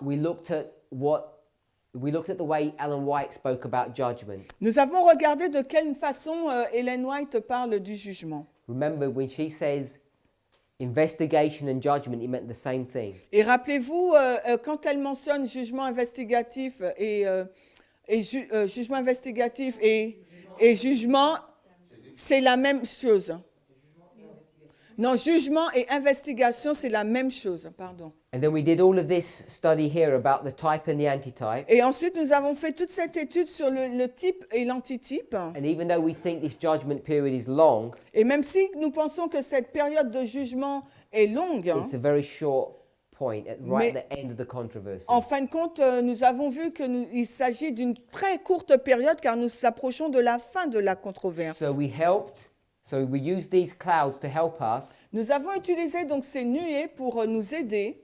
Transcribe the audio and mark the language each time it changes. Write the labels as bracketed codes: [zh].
[en] we looked at the way Ellen White spoke about judgment. [fr] nous avons regardé de quelle façon Ellen White parle du jugement. [en] Remember when she says investigation and judgment, it meant the same thing. [fr] Et rappelez-vous, quand elle mentionne jugement investigatif jugement investigatif et jugement, c'est la même chose. Non, jugement et investigation, c'est la même chose, pardon. [en] And then we did all of this study here about the type and the antitype. [fr] Et ensuite, nous avons fait toute cette étude sur le type et l'antitype. [en] And even though we think this judgment period is long, [fr] Et même si nous pensons que cette période de jugement est longue, [en] it's a very short point right at the end of the controversy. [fr] en fin de compte, nous avons vu qu'il s'agit d'une très courte période car nous approchons de la fin de la controverse. [en] So we used these clouds to help us [fr] Nous avons utilisé donc ces nuées pour nous aider